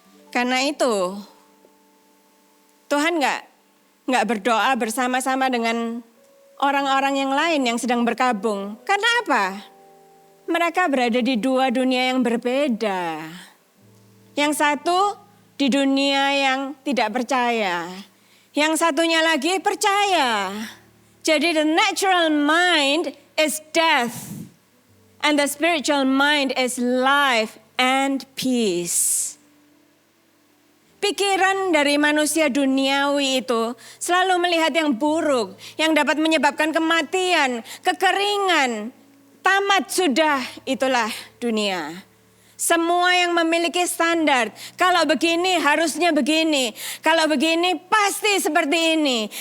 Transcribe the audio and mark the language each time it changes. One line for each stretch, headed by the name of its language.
Indonesian: Karena itu Tuhan nggak berdoa bersama-sama dengan orang-orang yang lain yang sedang berkabung. Karena apa? Mereka berada di dua dunia yang berbeda. Yang satu di dunia yang tidak percaya. Yang satunya lagi percaya. Jadi
English: the natural mind is death. And the spiritual mind is life and peace.
Indonesian: Pikiran dari manusia duniawi itu selalu melihat yang buruk, yang dapat menyebabkan kematian, kekeringan, tamat sudah, itulah dunia. Semua yang memiliki standar, kalau begini harusnya begini, kalau begini pasti seperti ini.